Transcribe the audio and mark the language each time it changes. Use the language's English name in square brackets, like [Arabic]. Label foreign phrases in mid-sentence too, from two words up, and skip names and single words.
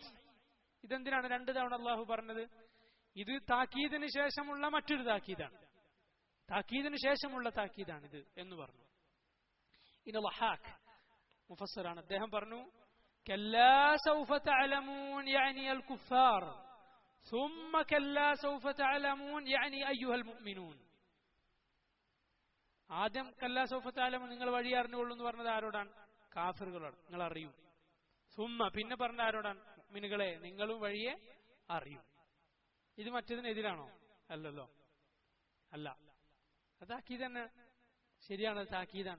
[Malayalam] ഇതെന്തിനാണ് 2 തവണ അള്ളാഹു പറഞ്ഞത്? ഇത് താക്കീദിന് ശേഷമുള്ള മറ്റൊരു താക്കീതാണ്, താക്കീദിന് ശേഷമുള്ള താക്കീദാണിത് എന്ന് പറഞ്ഞു. ഇനി ലഹാഖ് മുഫസ്സിറാണ്, അദ്ദേഹം പറഞ്ഞു [Arabic] كلا سوف تعلمون يعني الكفار ثم كلا سوف تعلمون يعني ايها المؤمنون. [Malayalam] ആദ്യം [Arabic] كلا سوف تعلمون [Malayalam] നിങ്ങൾ വഴി അറിഞ്ഞുകൊള്ളൂ എന്ന് പറഞ്ഞത് ആരോടാണ്? കാഫിറുകളോട്, നിങ്ങൾ അറിയും. സുമ്മ പിന്നെ പറഞ്ഞ ആരോടാണ്? മുഅ്മിനുകളെ നിങ്ങളും വഴിയെ അറിയും. ഇത് മറ്റതിനെതിരാണോ? അല്ലല്ലോ, അല്ല, അത് താക്കീദ് തന്നെ, ശരിയാണ്, താക്കീദാണ്.